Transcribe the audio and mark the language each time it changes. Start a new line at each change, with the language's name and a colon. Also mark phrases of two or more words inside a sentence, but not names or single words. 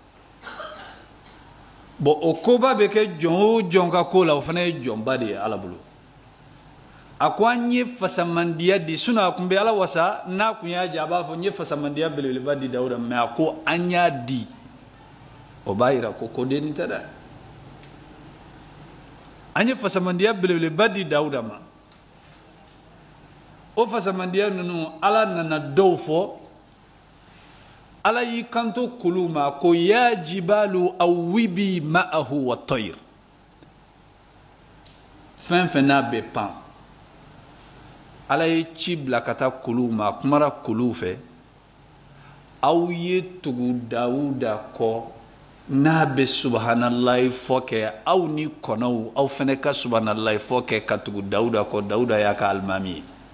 Bambara: bon o koba bɛ kɛ jɔn o jɔn ka ko la o fana ye jɔnba de ye ala bolo a ko an ye fasamandiya di sinon a kun bɛ ala wasa n'a kun y'a jɛ a b'a fɔ n ye fasamandiya belebeleba di dawuda mais a ko an y'a di o b'a yira ko kodennin tɛ dɛ an ye fasamandiya belebeleba di dawuda ma o fasamandiya ninnu ala nana dɔw fɔ ala y'i kanto kulu ma ko
Arabic: يا جبال أوبي معه والطير
Bambara: fɛn fɛn n'a bɛ pan ala ye ci bila ka taa kulu ma kumara kulu fɛ aw ye tugu dawuda kɔ n'a bɛ subahanallahi fɔ kɛ aw ni kɔnɔw aw fɛnɛ ka subahanallahi fɔ kɛ ka tugu dawuda kɔ dawuda y'a ka alimami ye